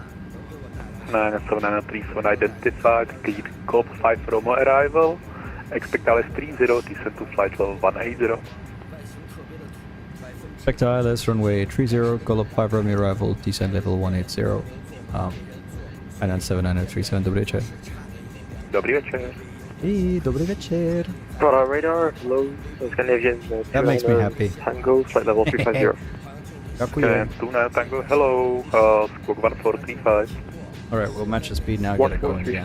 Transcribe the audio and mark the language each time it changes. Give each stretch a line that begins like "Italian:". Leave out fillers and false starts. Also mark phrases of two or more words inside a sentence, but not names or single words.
English: 97937 identified, clear Golf 5 Romo arrival. Expect ILS 30, descend to flight level 180. Expect ILS runway 30, Golf 5 Romeo arrival, descent level 180. Hainan 7937,
Czech: dobrý večer. Dobrý večer. Dobrý večer.
English: Prague radar, hello, Scandinavian That makes me happy. Tango, flight level 350.
Czech: Děkuji.
English: Tuna Tango, hello, Squawk 1435. Alright, we'll match the speed now, get it going again.